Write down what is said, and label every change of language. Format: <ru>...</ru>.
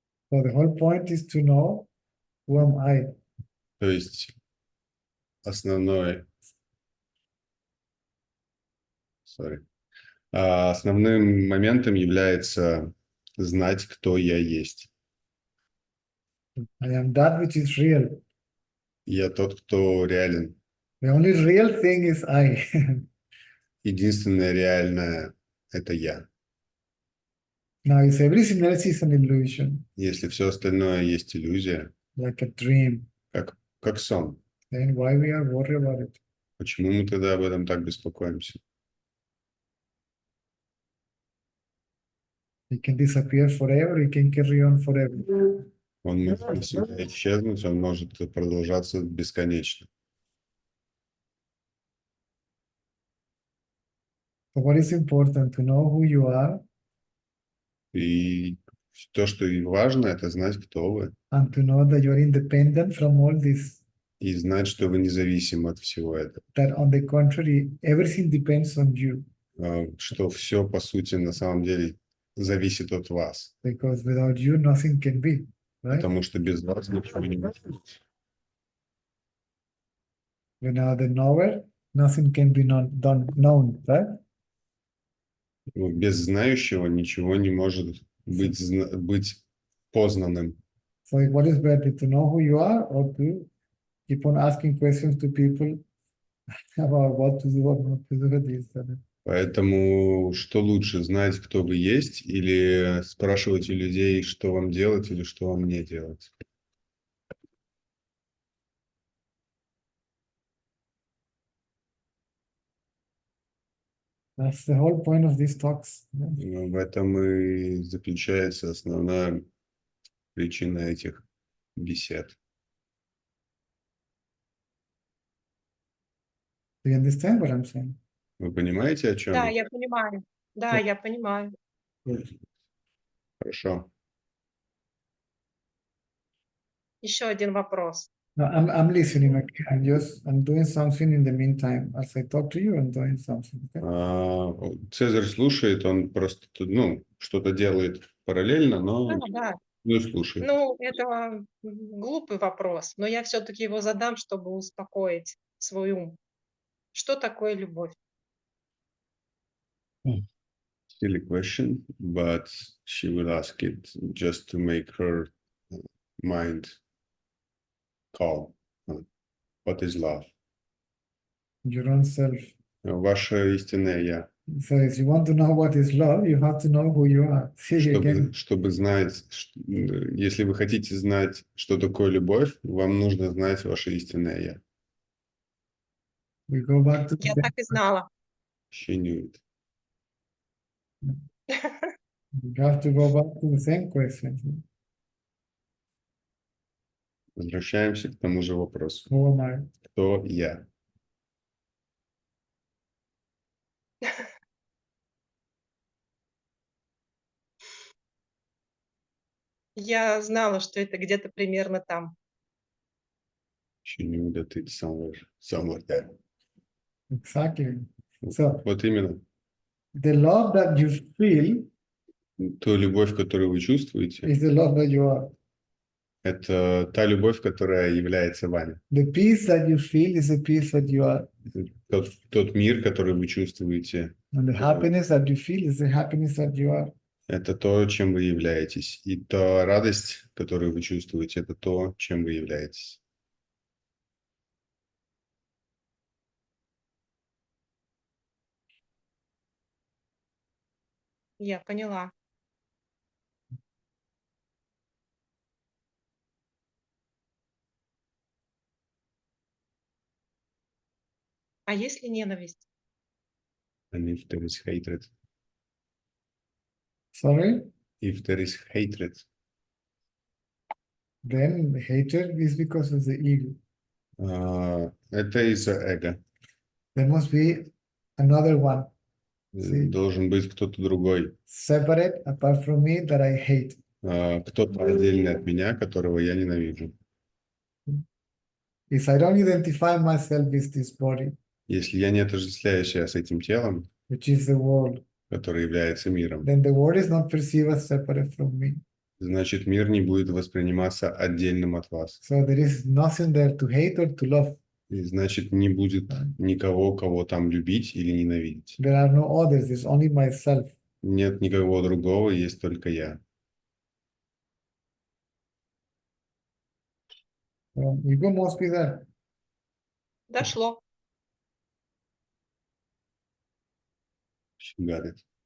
<en>So the whole point is to know who am I.</en> <ru>То есть основным моментом является знать, кто я есть.</ru> <en>I am that which is real.</en> <ru>Я тот, кто реален.</ru> <en>The only real thing is I.</en> <ru>Единственное реальное — это я.</ru> <en>Now, if everything else is an illusion,</en> <ru>Если все остальное есть иллюзия,</ru> <en>like a dream,</en> <ru>как сон,</ru> <en>then why we are worried about it?</en> <ru>почему мы тогда об этом так беспокоимся?</ru> <en>It can disappear forever, it can carry on forever.</en> <ru>Он может навсегда исчезнуть, он может продолжаться бесконечно.</ru> <en>So what is important? To know who you are</en> <ru>И то, что и важно, это знать, кто вы,</ru> <en>and to know that you're independent from all this.</en> <ru>и знать, что вы независимы от всего этого.</ru> <en>That on the contrary, everything depends on you.</en> <ru>Что все, по сути, на самом деле зависит от вас.</ru> <en>Because without you, nothing can be. Right?</en> <ru>Потому что без вас ничего не может быть.</ru> <en>Without the knower, nothing can be known, right?</en> <ru>Без знающего ничего не может быть познанным.</ru> <en>So what is better, to know who you are or to keep on asking questions to people about what to do, what not to do with this?</en> <ru>Поэтому что лучше, знать, кто вы есть, или спрашивать у людей, что вам делать или что вам не делать?</ru> <en>That's the whole point of these talks.</en> <ru>В этом и заключается основная причина этих бесед.</ru> <en>Do you understand what I'm saying?</en> <ru>Вы понимаете, о чем Да, я? я понимаю. Да, я понимаю. Хорошо. Еще один вопрос.</ru> <en>No, I'm listening. Okay? I'm doing something in the meantime. As I talk to you, I'm doing something. Okay?</en> <ru>Цезарь слушает, он просто что-то делает параллельно, но Да. слушает. Ну, это глупый вопрос, но я все-таки его задам, чтобы успокоить свой ум. Что такое любовь?</ru> <en>Silly question, but she will ask it just to make her mind calm. What is love? Your own self.</en> <ru>Ваше истинное я.</ru> <en>So if you want to know what is love, you have to know who you are. See again.</en> <ru>Чтобы знать, если вы хотите знать, что такое любовь, вам нужно знать ваше истинное я.</ru> <en>We go back to</en> <ru>Я</ru> <en>the,</en> <ru>так и знала.</ru> <en>She knew it. you have to go back to the same question.</en> <ru>Возвращаемся к тому же вопросу.</ru> <en>Who am I?</en> <ru>Кто я? Я знала, что это где-то примерно там.</ru> <en>She knew that it's somewhere there. Exactly. So</en> <ru>Вот именно.</ru> <en>the love that you feel</en> <ru>Ту любовь, которую вы чувствуете,</ru> <en>is the love that you are.</en> <ru>это та любовь, которая является вами.</ru> <en>The peace that you feel is the peace that you are.</en> <ru>Тот мир, который вы чувствуете,</ru> <en>And the happiness that you feel is the happiness that you are.</en> <ru>это то, чем вы являетесь. И та радость, которую вы чувствуете, это то, чем вы являетесь. Я поняла. А если ненависть?</ru> <en>And if there is hatred, Sorry? if there is hatred, Then the hatred is because of the ego.</en> <ru>Это из-за эго.</ru> <en>There must be another one. See?</en> <ru>Должен быть кто-то другой.</ru> <en>Separate apart from me that I hate.</en> <ru>Кто-то отдельный от меня, которого я ненавижу.</ru> <en>If I don't identify myself with this body,</en> <ru>Если я не отождествляю себя с этим телом,</ru> <en>which is the world,</en> <ru>который является миром,</ru> <en>then the world is not perceived as separate from me.</en> <ru>значит, мир не будет восприниматься отдельным от вас.</ru> <en>So there is nothing there to hate or to love.</en> <ru>И значит, не будет никого, кого там любить или ненавидеть.</ru> <en>There are no others, there's only myself.</en> <ru>Нет никого другого, есть только я.</ru> <en>So ego must be there.</en> <ru>Дошло.</ru> <en>She got it.</en>